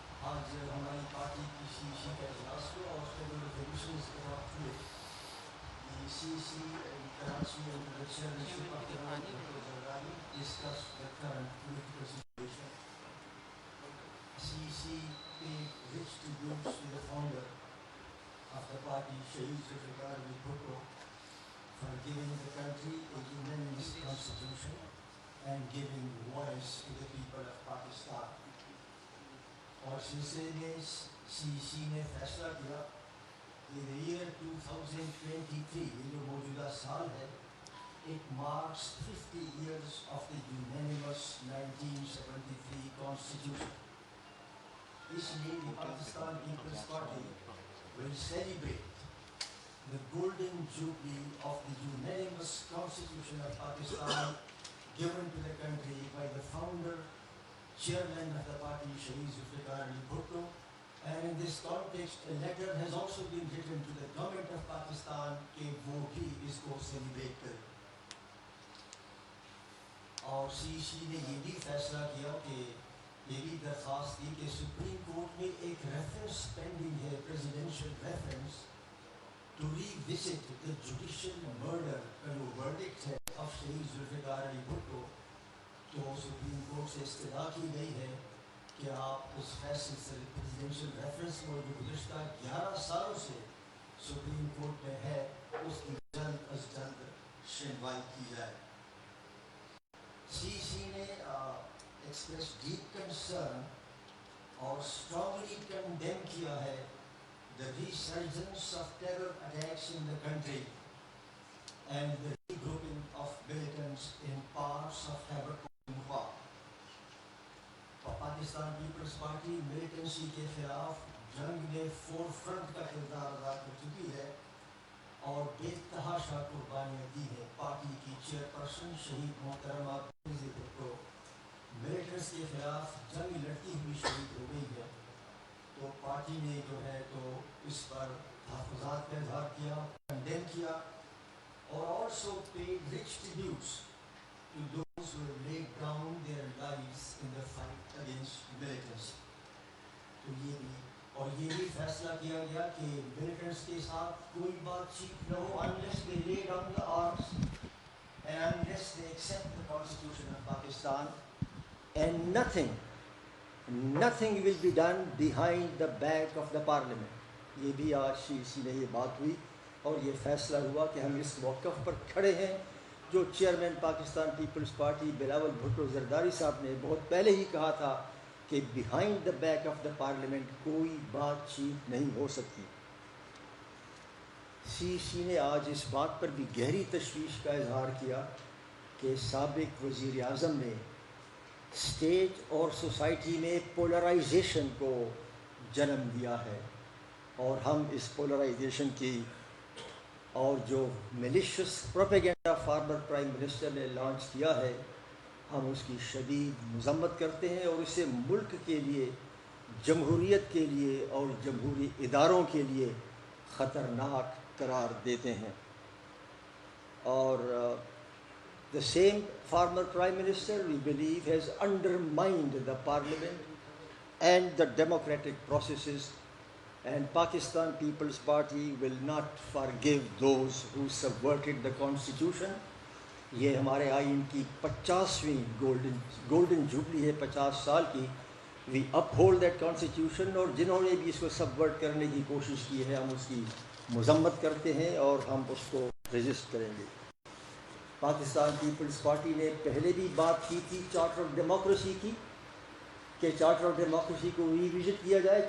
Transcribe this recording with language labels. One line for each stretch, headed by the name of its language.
Urdu: آج ہماری پارٹی کی سی کا اجلاس ہوا اور اس میں جو ریزولوشنز اداپٹ ہوئے سی Karachi
English: and the chairmanship of the Honorable Dr. Zardari discussed the current political situation. CEC paid rich tributes to the founder of the party, Shaheed Zulfikar Ali Bhutto, for giving the country a unanimous constitution and giving voice to the people of Pakistan.
Urdu: اور سلسلے میں سی سی نے فیصلہ کیا کہ year 2023 یہ جو موجودہ سال ہے
English: it marks 50 years of the unanimous 1973 constitution.
Urdu: اس لیے
English: Pakistan Peoples Party will celebrate the golden jubilee of the unanimous constitution of Pakistan given to the country by the founder, chairman of the party, Shaheed Zulfikar Ali Bhutto. And in this context, a letter has also been written to the government of Pakistan
Urdu: کہ وہ بھی اس کو celebrate کرے. اور سی سی نے یہ بھی فیصلہ کیا کہ یہ بھی درخواست کی کہ سپریم کورٹ میں ایک ریفرنس پینڈنگ ہے, presidential reference, to revisit
English: the judicial murder
Urdu: کا جو ورڈکٹ ہے آف شہید ذوالفقار علی بھٹو. تو سپریم کورٹ سے استدعا کی گئی ہے کہ آپ اس فیصلے سے پریزیڈینشیل ریفرنس کو جو گزشتہ 11 سالوں سے سپریم کورٹ میں ہے اس کی جلد از جلد شنوائی کی جائے. سی سی نے ایکسپریس ڈیپ کنسرن اور اسٹرانگلی کنڈیم کیا ہے
English: the resurgence of terror attacks in the country and the regrouping of militants in parts of Khyber Pakhtunkhwa.
Urdu: Pakistan Peoples party militancy کے خلاف جنگ میں فور فرنٹ کا کردار ادا کر چکی ہے اور بے تحاشا قربانیاں دی ہیں. پارٹی کی چیئرپرسن شہید محترمہ بینظیر بھٹو ملیٹنٹس کے خلاف جنگ لڑتی ہوئی شہید ہو گئی ہے. تو پارٹی نے جو ہے تو اس پر تحفظات کا اظہار کیا, کنڈیم کیا, اور also paid rich ٹریبیوٹس
English: to those who have laid down their lives in the fight against militants.
Urdu: تو یہ بھی اور یہ بھی فیصلہ کیا گیا کہ ملیٹنٹس کے ساتھ کوئی بات چیت نہ ہو
English: unless they lay down the arms and unless they accept the constitution of Pakistan, and nothing will be done behind the back of the parliament.
Urdu: یہ بھی آج سی سی میں یہ بات ہوئی اور یہ فیصلہ ہوا کہ ہم اس موقف پر کھڑے ہیں جو chairman Pakistan Peoples party Bilawal Bhutto Zardari صاحب نے بہت پہلے ہی کہا تھا کہ behind the back of the parliament کوئی بات چیت نہیں ہو سکتی. سی سی نے آج اس بات پر بھی گہری تشویش کا اظہار کیا کہ سابق وزیر اعظم نے اسٹیٹ اور سوسائٹی میں پولرائزیشن کو جنم دیا ہے اور ہم اس پولرائزیشن کی اور جو میلیشیس پروپیگنڈا فارمر پرائم منسٹر نے لانچ کیا ہے ہم اس کی شدید مذمت کرتے ہیں اور اسے ملک کے لیے, جمہوریت کے لیے اور جمہوری اداروں کے لیے خطرناک قرار دیتے ہیں.
English: اور the same former prime minister we believe has undermined the parliament and the democratic processes, and Pakistan People's Party will not forgive those who subverted the constitution.
Urdu: یہ ہمارے آئین کی 50ویں گولڈن جوبلی ہے, 50 سال کی. وی اپ ہولڈ دیٹ کانسٹیٹیوشن, اور جنہوں نے بھی اس کو سبورٹ کرنے کی کوشش کی ہے ہم اس کی مذمت کرتے ہیں اور ہم اس کو ریزسٹ کریں گے. پاکستان پیپلز پارٹی نے پہلے بھی بات کی تھی چارٹر آف ڈیموکریسی کی کہ چارٹر آف ڈیموکریسی کو ریوزٹ کیا جائے.